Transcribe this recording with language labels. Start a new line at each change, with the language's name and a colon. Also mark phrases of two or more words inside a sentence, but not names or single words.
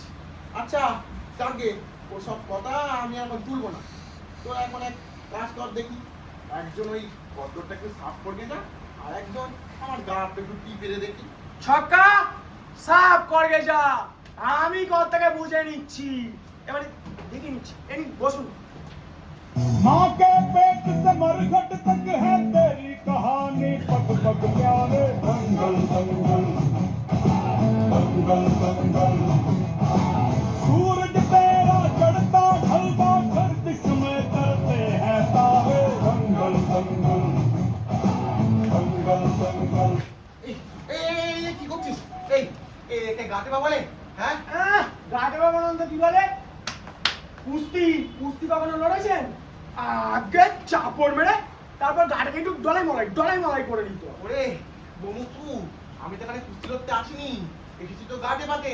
Bangla: আচ্ছা যাকে ওসব কথা আমি এখন তুলবো না। তো এখন এক কাজ কর দেখি, একজন ওই গদ্দরটা একটু সাফ করবে না, আর একজন আমার গাটা একটু টিপে দেখি। ছক্কা সাফ করগে যা, আমি কর্তাকে বুঝে নিচ্ছি। এবারে দেখে নিচ্ছি। এই নিন, বসুন।
Hindi: माँ के पेट से मरघट तक है तेरी कहानी, पग पग प्यारे दंगल दंगल दंगल दंगल। सूरज तेरा चढ़ता ढलता गर्दिश में करते हैं तारे, दंगल दंगल दंगल दंगल।
Bangla: এই এই এই, কি করছিস? এই এই একে গাতে বা বলে? হ্যাঁ, গাটে বাবানন্দ কি বলে? কুস্তি কুস্তি কখনো লড়েছেন? আগে চাপড় মেরে তারপর গাটাকে একটু ডলাই মলাই করে নিত। ওরে বমুকু, আমি তো এখানে কুস্তি করতে আসিনি, এসেছি তো গাটে পাতে।